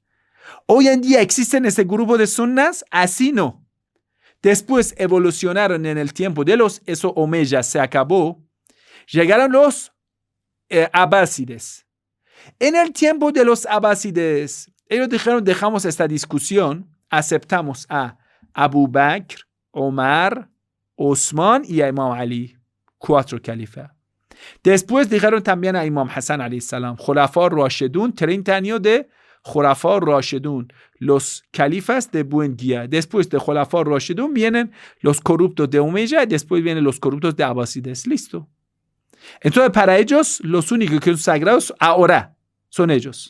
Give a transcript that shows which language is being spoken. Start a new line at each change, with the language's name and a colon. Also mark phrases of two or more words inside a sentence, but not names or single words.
Spanish: Hoy en día existen ese grupo de sunnas, así no. Después evolucionaron en el tiempo de los Omeyas, se acabó. Llegaron los abásides. En el tiempo de los abásides, ellos dijeron, dejamos esta discusión, aceptamos a Abu Bakr, Omar, Osman y a Imam Ali, 4 califas. Después dijeron también a Imam Hassan
Arabic: عليه السلام, خلفاء راشدون,
Spanish: 30 años de
Arabic: خلفاء راشدون,
Spanish: los califas de buen guía. Después de
Arabic: خلفاء راشدون
Spanish: vienen los corruptos de Umayya y después vienen los corruptos de Abasides. Listo. Entonces para ellos los únicos que son sagrados ahora son ellos.